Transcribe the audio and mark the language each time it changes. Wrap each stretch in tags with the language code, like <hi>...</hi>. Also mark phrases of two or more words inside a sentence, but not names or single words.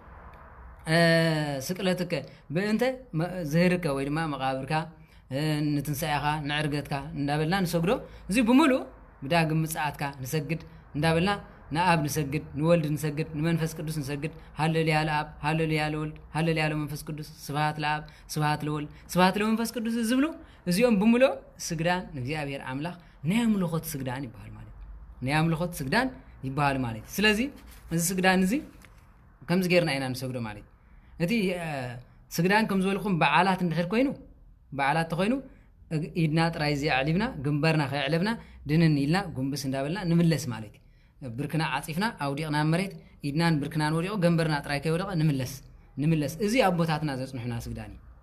<gez>ስቅለትከ በእንተ ዝህርከ</gez> <ti>ወይ ድማ መቃብርካ ንትንሳኤኻ ንዕርገትካ እንዳበልና ንሰግዶ እዚ ብሙሉ ብዳግም ምጽአትካ ንሰግድ እንዳበልና ንአብ ንሰግድ ንወልድ ንሰግድ ንመንፈስ ቅዱስ ንሰግድ ሃሌሉያ</ti> <gez>ለአብ ሃሌሉያ ለወልድ ሃሌሉያ ለመንፈስ ቅዱስ ስብሐት ለአብ ስብሐት ለወልድ ስብሐት ለመንፈስ ቅዱስ</gez> <ti>ዝብሉ እዚኦም ብሙሉ ስግዳን ንእግዚአብሔር አምላኽ ናይ አምልኾት ስግዳን ይባሃል ማለት ናይ አምልኾት ስግዳን ይባሃል ማለት ስለዚህ እዚ ስግዳን እዚ ከምዚ ጌርና ኢና ንሰግዶ ማለት እቲ ስግዳን ከም ዝበልኩም በዓላት እንድሕር ኮይኑ በዓላት ተኮይኑ ኢድና ጥራይ ዝዕሊብና ግንባርና ከይዕለብና ድንን ኢልና ጉንብስ እንዳበልና ንምለስ ማለት ብርክና ዓጺፍና አውዲቕና መሬት ኢድናን ብርክናን ወዲቑ ገንበርና ጥራይ ከይወደቀ ንምለስ እዚ ኣቦታትና ዘጽንሑና ስግዳን</ti>